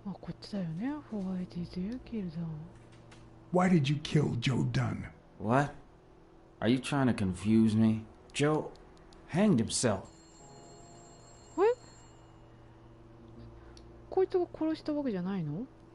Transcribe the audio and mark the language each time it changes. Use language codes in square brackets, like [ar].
[ja] ってたよね、ホワイトというキルダン。 [en] Why did you kill Joe Dunn? What? Are you trying to confuse me? Joe hanged himself. [ja] え、こいつが殺したわけじゃないの？